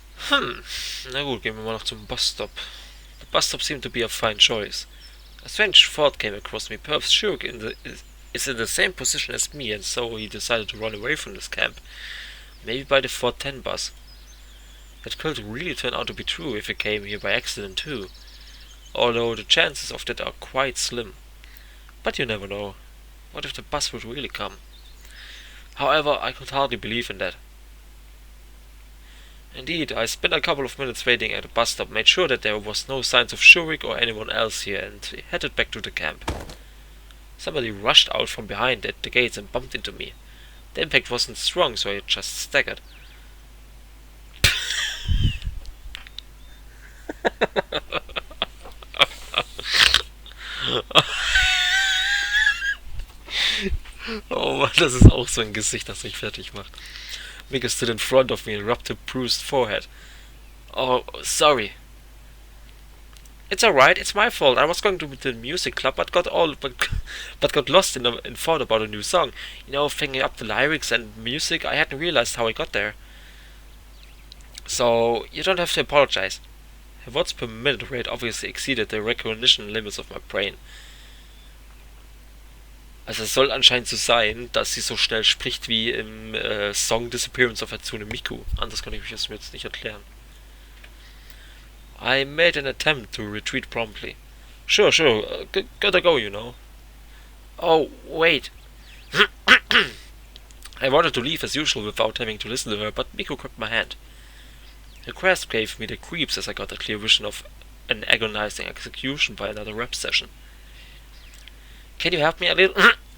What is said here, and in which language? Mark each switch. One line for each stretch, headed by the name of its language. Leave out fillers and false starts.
German: Na gut, gehen wir mal noch zum Busstop.
English: The busstop seemed to be a fine choice. A strange thought came across me. Perhaps Shurk is in the same position as me, and so he decided to run away from this camp. Maybe by the 410 bus. That could really turn out to be true if he came here by accident too. Although the chances of that are quite slim. But you never know. What if the bus would really come? However, I could hardly believe in that. Indeed, I spent a couple of minutes waiting at the bus stop, made sure that there was no signs of Shurik or anyone else here, and headed back to the camp. Somebody rushed out from behind at the gates and bumped into me. The impact wasn't strong, so I just staggered.
German: Oh Mann, das ist auch so ein Gesicht, das mich fertig macht.
English: Miku stood in front of me and rubbed her bruised forehead. Oh, sorry. It's alright, it's my fault. I was going to the music club, but got lost in thought about a new song. You know, thinking up the lyrics and music, I hadn't realized how I got there. So, you don't have to apologize. Her words per minute rate obviously exceeded the recognition limits of my brain.
German: Also es soll anscheinend so sein, dass sie so schnell spricht wie im Song Disappearance of Hatsune Miku. Anders kann ich es mir jetzt nicht erklären.
English: I made an attempt to retreat promptly. Sure, gotta go, you know. Oh, wait. I wanted to leave as usual without having to listen to her, but Miku grabbed my hand. Her grasp gave me the creeps as I got a clear vision of an agonizing execution by another rap session. Can you help me a little?